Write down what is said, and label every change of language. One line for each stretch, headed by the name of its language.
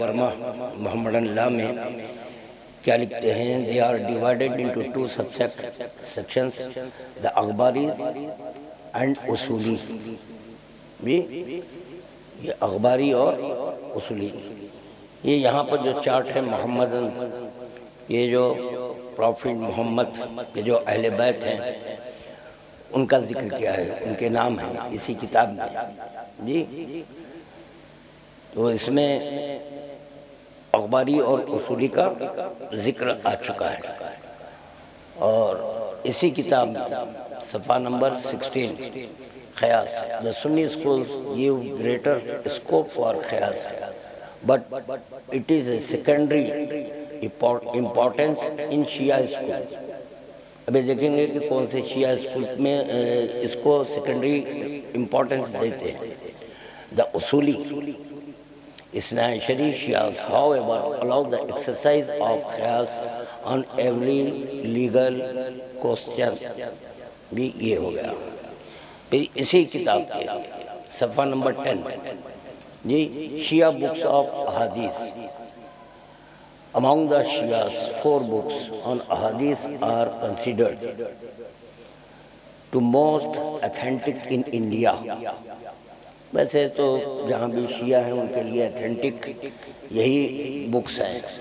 Urdu: ورما محمد اللہ میں کیا لکھتے ہیں،
English: they are divided into two sections, the
Urdu: اخباری and اصولی۔ یہ اخباری اور اصولی، یہ یہاں پر جو چارٹ ہے محمد، یہ جو پروفٹ محمد کے جو اہل بیت ہیں ان کا ذکر کیا ہے، ان کے نام ہیں اسی کتاب میں جی۔ تو اس میں اخباری اور اصولی کا ذکر آ چکا ہے، اور اسی کتاب میں صفحہ number 16
English: Qiyas. The Sunni schools give greater scope for Qiyas, but it is a secondary importance in Shia school.
Urdu: ابھی دیکھیں گے کہ کون سے شیعہ اسکول میں اس کو سیکنڈری امپورٹنس دیتے ہیں.
English: The Usuli Isna Ashari Shias, however, allow the exercise of Qiyas on every legal question.
Urdu: بھی یہ ہو گیا. پھر اسی کتاب کے صفحہ number 10 جی Shia books of احادیث.
English: Among the Shias, 4 books on ahadith are considered to most authentic in India.
Urdu: ویسے تو جہاں بھی شیعہ ہیں ان کے لیے اتھینٹک یہی بکس ہیں.